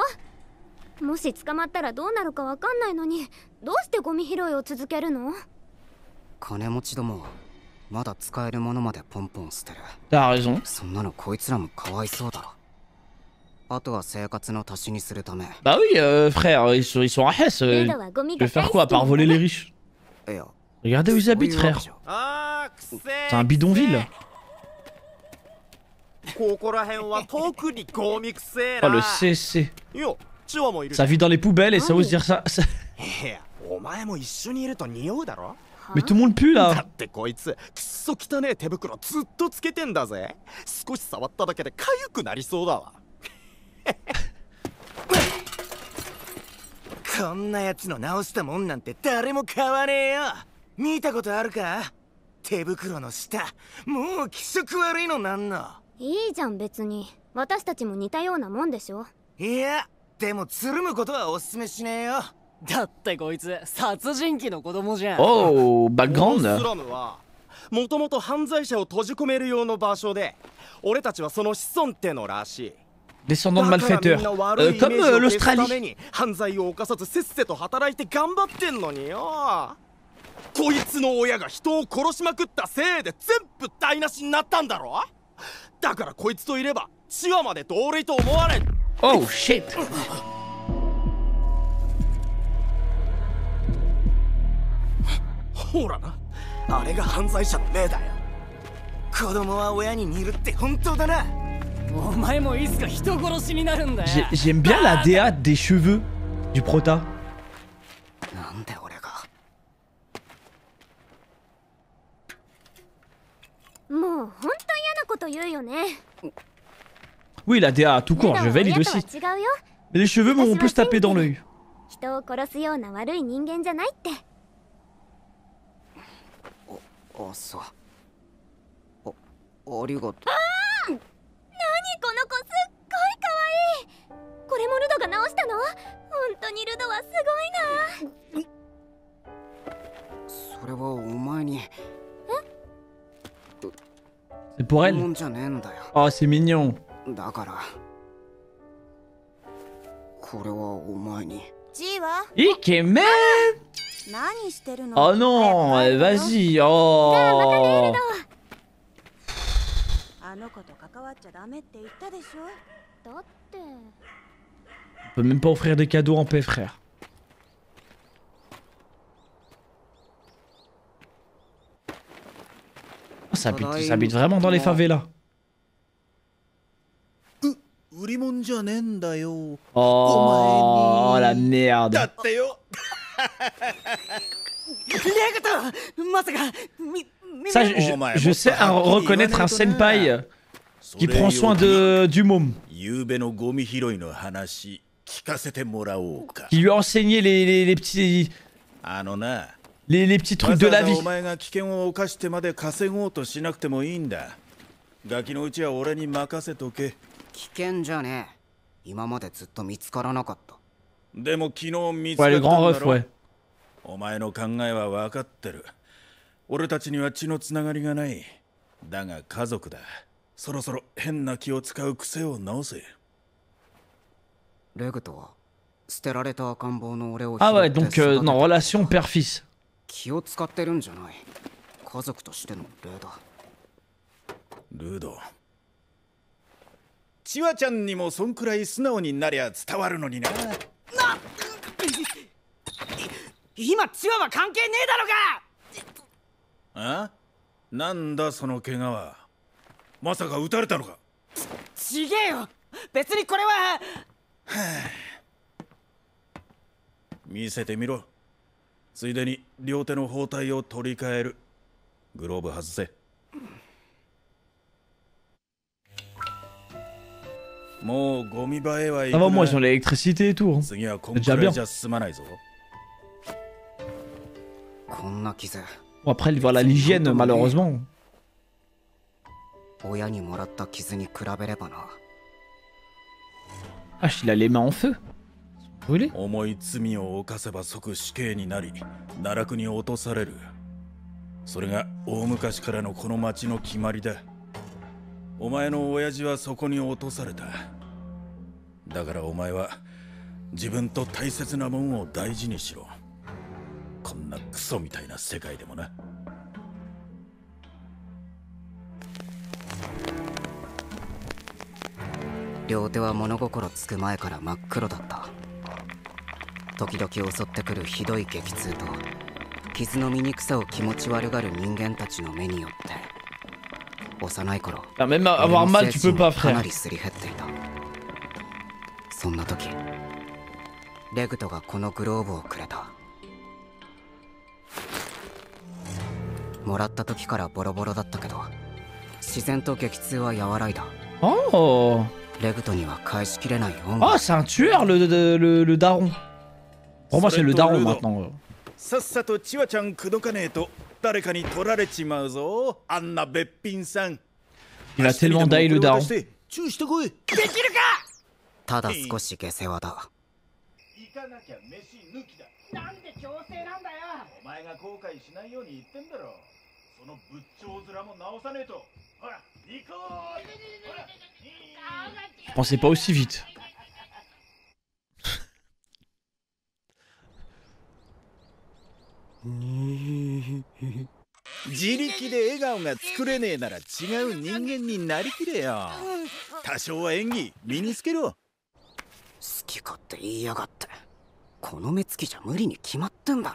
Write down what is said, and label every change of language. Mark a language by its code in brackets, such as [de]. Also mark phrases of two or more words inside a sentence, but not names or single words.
[ja] もし捕まったらどうなるかわかんないのに、どうしてゴミ拾いを続けるの？金持ちどもはまだ使えるものまでポンポン捨てる。 [fr] T'as raison. [ja] そんなのこいつらもかわいそうだろ。あとは生活の足しにするため。 [fr] Bah oui, frère, ils sont à Hesse. [ja] ル [fr] Je [ja] ドはゴミ [fr] vais [ja] が [fr] faire [ja] 大 [fr] quoi [ja] 好 [fr] à [ja] き [fr] part [ja] なん [fr] voler [ja] だ [fr] les [ja] ね [fr] riches? [ja] いや、 [fr] Regardez où ils [ja] そう [fr] habitent, [ja] いうわけ [fr] frère. [ja] じゃ。 [fr] C'est un bidonville. [ja] ここら辺は特にゴミくせえ [fr] Oh, [ja] な。 [fr] le CC. [ja] いや、チワもいる。 [fr] Ça vit dans les poubelles et ça ose dire ça. [ja] いや、お前も一緒にいると匂うだろ。 [fr] Mais tout le monde pue [ja] だ [fr] là. [ja] ってこいつくっそ汚ねえ手袋ずっとつけてんだぜ。少し触っただけで痒くなりそうだわ。こんなやつの直したもんなんて誰も買わねえよ。見たことあるか？手袋の下、もう気色悪いのなんの。いいじゃん別に。私たちも似たようなもんでしょ。いや、でもつるむことはおすすめしねえよ。だってこいつ殺人鬼の子供じゃん。 [fr] Oh, [ja] ス [fr] background. [ja] ラムはもともと犯罪者を閉じ込める用の場所で、俺たちはその子孫ってのらしい。 [fr] Descendants de malfaiteurs. Comme l'Australie. [ja] 犯罪を犯さずせっせと働いて頑張ってんのによ。こいつの親が人を殺しまくったせいで全部台無しになったんだろ。だからこいつといればチワまで同類と思われ。 [en] Oh shit. [ja] ほらな、あれが犯罪者の例だよ。子供は親に似るって本当だな。お前もいつか人殺しになるんだよ。 [fr] J'aime bien la DA des cheveux du prota. [ja] なんで俺が。もうほんと嫌なこと言うよね。 [fr] Oui, la DA tout [ja] ル [fr] court, [ja] ド [fr] je [ja] は [fr] valide [ja] 親とは [fr] aussi. [ja] 違うよ。 [fr] Mais les cheveux m'ont plus tapé dans l'œil. [ja] 人を殺すような悪い人間じゃないって。あ、そう。ありがとう。何この子すっごい可愛い。これもルドが直したの？本当にルドはすごいな。それはお前に。 [fr] C'est pour [ja] も [fr] elle. [ja] んじゃねえんだよ。 [fr] Oh, c'est mignon. [ja] だからこれはお前に。 G は Ikemen. 何してるの？ [fr] Oh non, vas-y. Oh. [ja] あの子と関わっちゃダメって言ったでしょ。だって。 [fr] On peut même pas offrir des cadeaux en paix, frère. Oh, ça habite vraiment dans les favelas. [ja] 売り物じゃねえんだよ。 [fr] Oh, la [ja] だ [fr] merde. [ja] ってよ。まさか [fr] Ça, je sais reconnaître un senpai qui prend soin du môme. [ja] ゆうべのゴミ拾いの話聞かせてもらおうか。 [fr] Qui lui a enseigné les petits [ja] あのな、 [fr] les petits trucs de la [ja] わざわざ [fr] vie. [ja] お前が危険を冒してまで稼ごうとしなくてもいいんだ。ガキのうちは俺に任せとけ。危険じゃねえ。今までずっと見つからなかった。でも昨日見つか [fr] Ouais, [ja] った [fr] le [ja] ん [fr] grand [ja] だ [fr] ref, [ja] ろ。 [fr] ouais. [ja] お前の考えは分かってる。俺たちには血のつながりがない。だが家族だ。そろそろ変な気を使う癖を直せ。レグとは捨てられた赤ん坊の俺を [fr] Ah [ja] 拾 [fr] ouais, [ja] って [fr] donc [ja] 育てた [fr] non, relation père-fils. [ja] 気を使ってるんじゃない。家族としての礼だ。ルード。チワちゃんにもそんくらい素直になりゃ伝わるのにな。今チワは関係ねえだろが。あ？なんだその怪我は。まさか撃たれたのか。ちげえよ。別にこれは。見せてみろ。ついでに両手の包帯を取り替える。グローブ外せ。もうゴミ場へは行 [fr] Ça [ja] く [fr] va, moi, [ja] な。 [fr] ils ont l'électricité et tout. Hein. [ja] 次はこん [fr] C'est [ja] く [fr] déjà [ja] らい [fr] bien. [ja] じゃ進まないぞ。こんな傷。 [fr] Bon, après, voilà l'hygiène, malheureusement. [ja] 親にもらった傷に比べればな。 [fr] Ah, il a les mains en feu. Brûlé. [ja] 重い罪を犯せば即死刑になり、奈落に落とされる。それが大昔からのこの町の決まりだ。お前の親父はそこに落とされた。だからお前は自分と大切なもんを大事にしろ。こんなクソみたいな世界でもな。両手は物心つく前から真っ黒だった。時々襲ってくるひどい激痛と傷の醜さを気持ち悪がる人間たちの目によって幼い頃、 [fr] même avoir mal tu peux pas [ja] かな [fr] frère. [ja] りすり減っていた。そんな時レグトがこのグローブをくれた。もらった時からボロボロだったけど自然と激痛は和らいだ。 [fr] Oh. [ja] レグトには返しきれない恩 [fr] Oh [ja] が。 [fr] c'est un tueur le daron. Pour moi c'est le daron maintenant. [ja] さっさとチワちゃん口説かねえと誰かに取られちまうぞ、あんなべっぴんさん。 [fr] Il a tellement die le daron. [ja] チューしてこい。できるか。ただ少し下世話だ。行かなきゃ飯抜きだ。なんで強制なんだよ。お前が後悔しないように言ってんだろ。その仏頂面も直さねえと。ほら行こう。ほら [fr] Je pensais pas aussi vite. [ja] 自力で笑顔が作れねえなら違う人間になりきれよ。多少は演技身につけろ。好き勝手言いやがって。この目つきじゃ無理に決まってんだろ。